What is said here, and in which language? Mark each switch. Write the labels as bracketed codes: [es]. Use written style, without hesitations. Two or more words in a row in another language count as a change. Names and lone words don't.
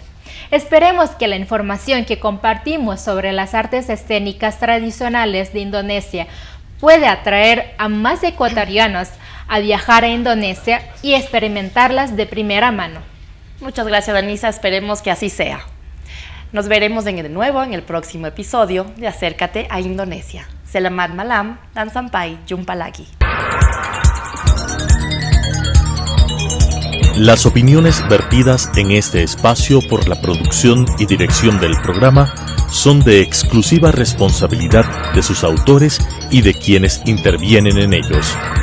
[es] Esperemos que la información que compartimos sobre las artes escénicas tradicionales de Indonesia pueda atraer a más ecuatorianos a viajar a Indonesia y experimentarlas de primera mano. Muchas gracias, Anisa. Esperemos que así sea. Nos veremos de nuevo en el próximo episodio de Acércate a Indonesia. [id] Selamat malam dan sampai jumpa lagi. [es] Las opiniones vertidas en este espacio por la producción y dirección del programa son de exclusiva responsabilidad de sus autores y de quienes intervienen en ellos.